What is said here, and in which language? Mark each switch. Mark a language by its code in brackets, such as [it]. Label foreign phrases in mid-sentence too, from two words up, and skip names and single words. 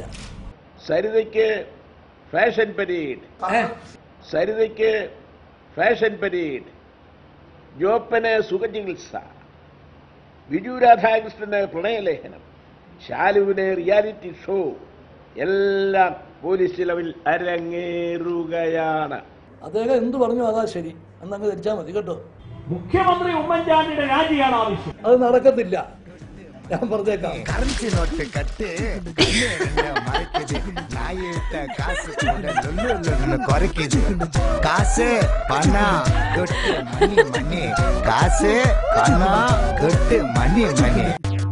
[ml] സരിതയ്ക്ക് [en] fashion parade, [ml] സരിതയ്ക്ക് [en] fashion parade, [ml] ജോപ്പന് സുഖചികിത്സ, വിജു രാധാകൃഷ്ണന് പ്രണയലേഖനം, ശാലുവിന് [en] reality show [ml] എല്ലാം പോലീസ് ചിലവിൽ അരങ്ങേറുകയാണ്. അദ്ദേഹം എന്ത് പറഞ്ഞു അതാ ശരി എന്നങ്ങ് ധരിച്ചാൽ മതി കേട്ടോ. മുഖ്യമന്ത്രി ഉമ്മൻചാണ്ടിയുടെ രാജിയാണ് ആവശ്യം. അത് നടക്കത്തില്ല, ഞാൻ പറഞ്ഞേക്കാം. [en] currency note [ta] கட்டு நாயிட்ட காசு குறைக்குது. காசு பணம் தொட்டு மணி மணி, காசு பணம் தொட்டு மணி மணி.